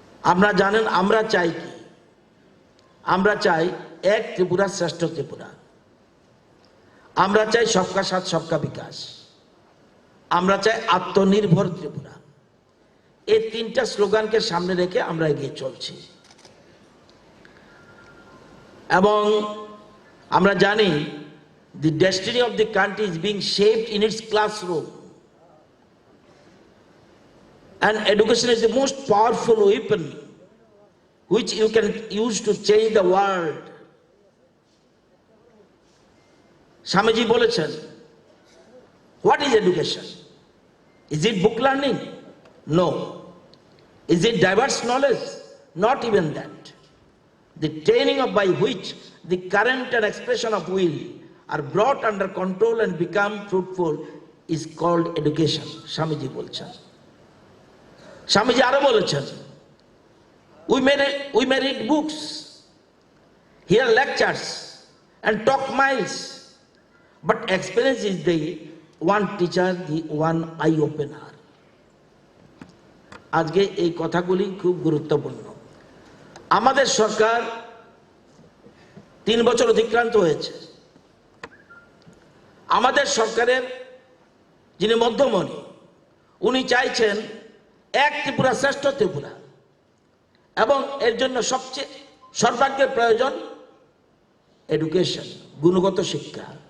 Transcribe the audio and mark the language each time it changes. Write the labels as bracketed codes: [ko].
[bn] আপনারা জানেন আমরা চাই কি, আমরা চাই এক ত্রিপুরা শ্রেষ্ঠ ত্রিপুরা, আমরা চাই [hi] সবকা সাথ সবকা বিকাশ, [bn] আমরা চাই আত্মনির্ভর ত্রিপুরা। এই তিনটা স্লোগানকে সামনে রেখে আমরা এগিয়ে চলছি। এবং আমরা জানি [en] the destiny of the country is being shaped in its classroom, and education is the most powerful weapon which you can use to change the world. [bn] Swamiji বলেছেন, [en] what is education? Is it book learning? No. Is it diverse knowledge? Not even that. The training of by which the current and expression of will are brought under control and become fruitful is called education. [bn] Swamiji বলছেন। স্বামীজি আরো বলেছেন, [en] we may read books, hear lectures and talk miles, but experience is the one teacher, the one eye opener. [bn] আজকে এই কথাগুলি খুব গুরুত্বপূর্ণ। আমাদের সরকার 3 বছর অতিক্রান্ত হয়েছে। আমাদের সরকারের যিনি মধ্যমণি, উনি চাইছেন এক ত্রিপুরা শ্রেষ্ঠ ত্রিপুরা, এবং এর জন্য সবচেয়ে সর্বাগ্রের প্রয়োজন এডুকেশন, গুণগত শিক্ষা।